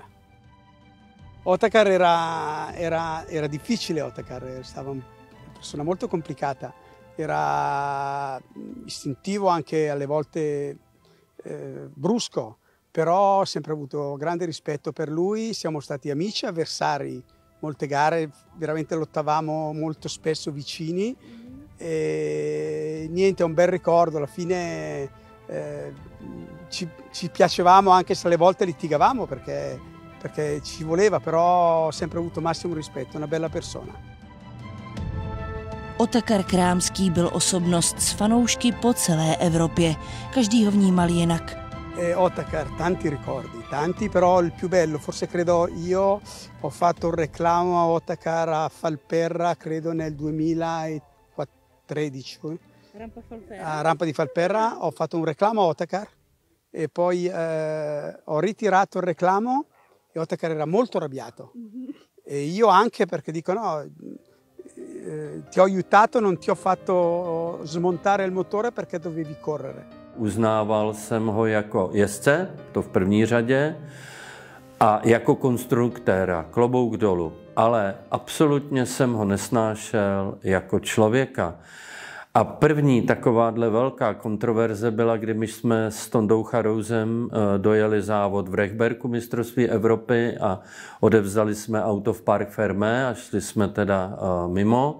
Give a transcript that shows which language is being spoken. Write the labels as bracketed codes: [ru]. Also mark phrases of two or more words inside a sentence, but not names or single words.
[it] Otakar era difficile, Otakar, stava una persona molto complicata, era istintivo anche alle volte brusco, però ho sempre avuto grande rispetto per lui, siamo stati amici, avversari, molte gare veramente lottavamo molto spesso vicini e niente, è un bel ricordo, alla fine ci piacevamo anche se alle volte litigavamo perché ci voleva, però ho sempre avuto massimo rispetto, una bella persona. [cs] Otakar Krámský byl osobnost s fanoušky po celé Evropě. Každý ho vnímal jinak. [it] Otakar, tanti ricordi, tanti, però il più bello, forse credo io ho fatto un reclamo a Otakar a Falperra, credo nel 2013. A Rampa di Falperra ho fatto un reclamo a Otakar e poi ho ritirato il reclamo e Otakar era molto arrabbiato. E io anche perché dico no, ti ho aiutato, non ti ho fatto smontare il motore perché dovevi correre. [cs] Uznával jsem ho jako jezdce, to v první řadě, a jako konstruktéra, klobouk dolů, ale absolutně jsem ho nesnášel jako člověka. A první takováhle velká kontroverze byla, kdy my jsme s Tondou Charouzem dojeli závod v Rechberku mistrovství Evropy a odevzdali jsme auto v [fr] Parc Fermé [cs] a šli jsme teda mimo.